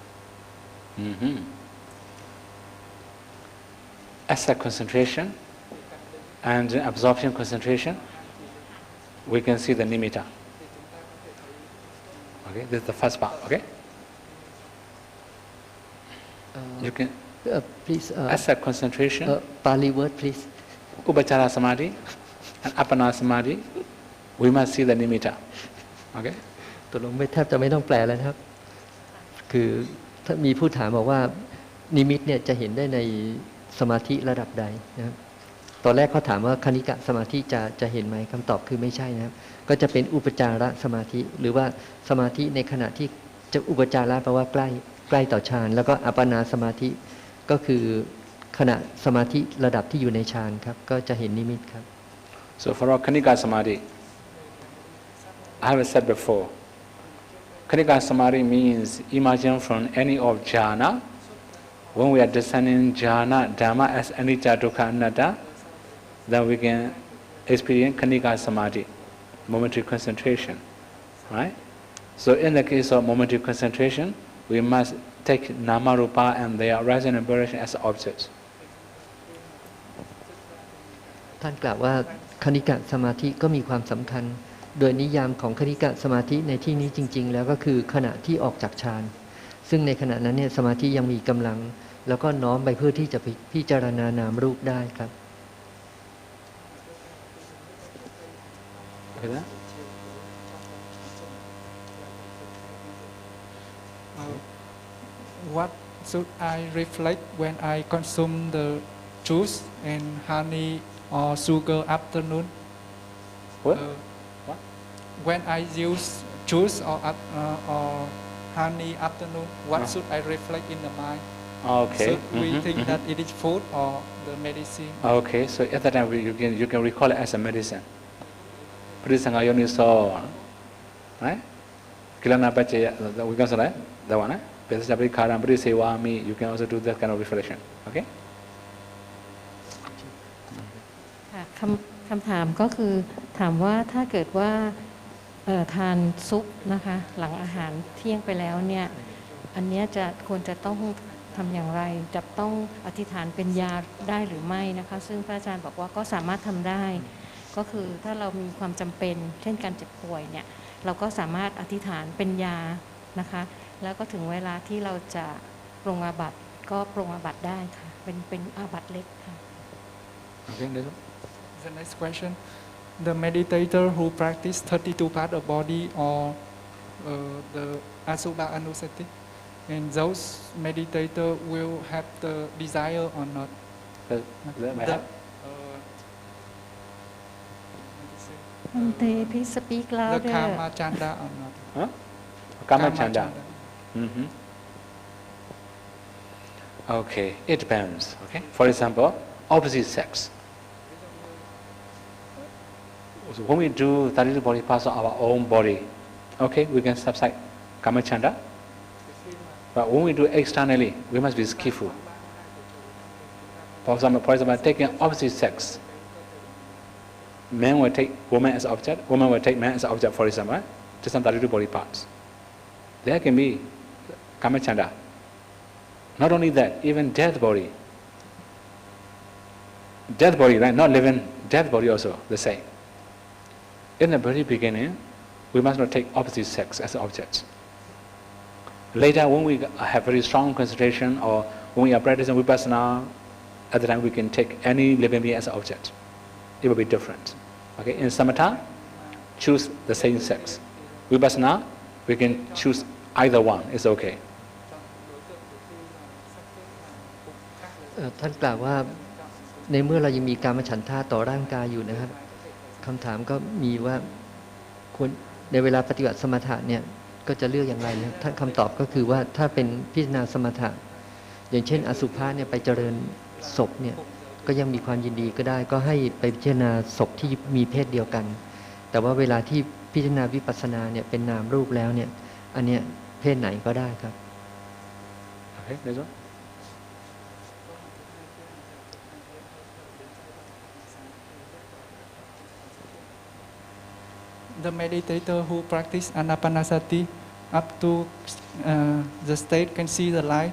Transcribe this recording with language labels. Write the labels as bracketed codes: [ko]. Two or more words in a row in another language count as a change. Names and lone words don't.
[en] Asset concentration and absorption concentration, we can see the nimitta. Okay, this is the first part. Okay, you can please asset concentration, Pali word please [pi] upachara samadhi, and appana samadhi. [en] We must see the nimitta. Okay. [th] ตกลงไม่แทบจะไม่ต้องแปลแล้วนะครับคือถ้ามีผู้ถามบอกว่านิมิตเนี่ยจะเห็นได้ในสมาธิระดับใดนะครับตอนแรกเขาถามว่าคณิกะสมาธิจะเห็นไหมคำตอบคือไม่ใช่นะครับก็จะเป็นอุปจารสมาธิหรือว่าสมาธิในขณะที่จะอุปจาระแปลว่าใกล้ต่อฌานแล้วก็อัปปนาสมาธิก็คือขณะสมาธิระดับที่อยู่ในฌานครับก็จะเห็นนิมิตครับ [en] So for our [pi] kanika samadhi, [en] I have said before, [pi] kanika samadhi [en] means emerging from any of jhana. When we are discerning jhana, dhamma as [pi] anicca, dukkha, anatta, [en] then we can experience [pi] kanika samadhi, [en] momentary concentration, right? So in the case of momentary concentration, we must take [pi] nama rupa [en] and their rising and vibration as objects. [th] ท่านกล่าวว่าคณิกะสมาธิก็มีความสำคัญโดยนิยามของคณิกะสมาธิในที่นี้จริงๆแล้วก็คือขณะที่ออกจากฌานซึ่งในขณะนั้นเนี่ยสมาธิยังมีกำลังแล้วก็น้อมไปเพื่อที่จะพิจารณานามรูปได้ครับ [en] Okay, What should I reflect when I consume the juice and honey or sugar afternoon? what? What? When I use juice or honey afternoon, what should I reflect in the mind? Okay. Should we think that it is food or the medicine? Okay, so at that time you can recall it as a medicine. [pi] Pradisanga yoniso, right? Kilana pache, [en] we can say that one, right? [pi] Pesajapri karam pradisewami, [en] you can also do that kind of reflection. Okay? [th] ค่ะคำถามก็คือถามว่าถ้าเกิดว่าทานซุปนะคะหลังอาหารเที่ยงไปแล้วเนี่ยอันเนี้ยควร จะต้องทำอย่างไรจะต้องอธิษฐานเป็นยาได้หรือไม่นะคะซึ่งพระอาจารย์บอกว่าก็สามารถทำได้ก็คือถ้าเรามีความจำเป็นเช่นการเจ็บป่วยเนี่ยเราก็สามารถอธิษฐานเป็นยานะคะแล้วก็ถึงเวลาที่เราจะปรงอาบัติก็ปรงอาบัติได้ค่ะเป็นอาบัติเล็กค่ะ [en] Okay, this one. The next question: the meditator who practice 32 parts of body or the [pi] Asubha Anusati, [en] and those meditator will have the desire or not? Please speak The louder. [pi] Kama Chanda [en] or not? [pi] Huh? Kama chanda. [en] Mm-hmm. Okay, it depends. Okay, for example, opposite sex. So when we do 32 body parts of our own body, okay, we can subside [pi] kama chanda. [en] But when we do externally, we must be skillful. For example, taking opposite sex. Men will take woman as object, woman will take man as object, for example, just some 32 body parts. There can be [pi] kama chanda. [en] Not only that, even dead body. Dead body, right? Not living, dead body also the same. In the very beginning, we must not take opposite sex as objects. Later, when we have very strong concentration or when we are practicing vipassana, at the time we can take any living being as an object. It will be different. Okay, in samatha, choose the same sex. Vipassana, we can choose either one. It's okay. [th] ท่านกล่าวว่าในเมื่อเรายังมีกามฉันทะต่อร่างกายอยู่นะครับคำถามก็มีว่าควรในเวลาปฏิบัติสมถะเนี่ยก็จะเลือกอย่างไรนะครับท่านคำตอบก็คือว่าถ้าเป็นพิจารณาสมถะอย่างเช่นอสุภะเนี่ยไปเจริญศพเนี่ยก็ยังมีความยินดีก็ได้ก็ให้ไปพิจารณาศพที่มีเพศเดียวกันแต่ว่าเวลาที่พิจารณาวิปัสสนาเนี่ยเป็นนามรูปแล้วเนี่ยอันเนี้ยเพศไหนก็ได้ครับ [en] Okay, this one. The meditator who practice anapanasati up to the state can see the light.